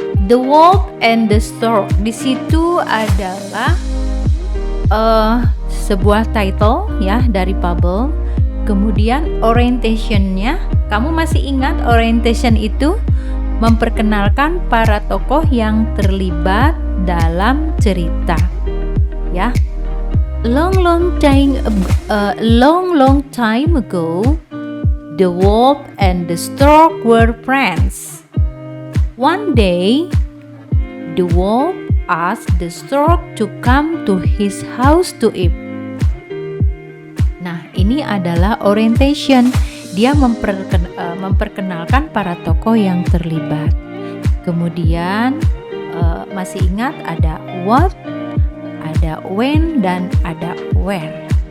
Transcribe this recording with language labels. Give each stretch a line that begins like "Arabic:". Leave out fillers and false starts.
Indonesian: The Wolf and the Stork. Di situ adalah sebuah title ya dari fabel. Kemudian orientationnya, kamu masih ingat orientation itu memperkenalkan para tokoh yang terlibat dalam cerita. Ya.
English: Long time ago, the wolf and the stork were friends. One day, the wolf asked the stork to come to his house to eat.
Indonesian: Nah, ini adalah orientation. Dia memperkenalkan para tokoh yang terlibat. Kemudian masih ingat ada what, ada when, dan ada where.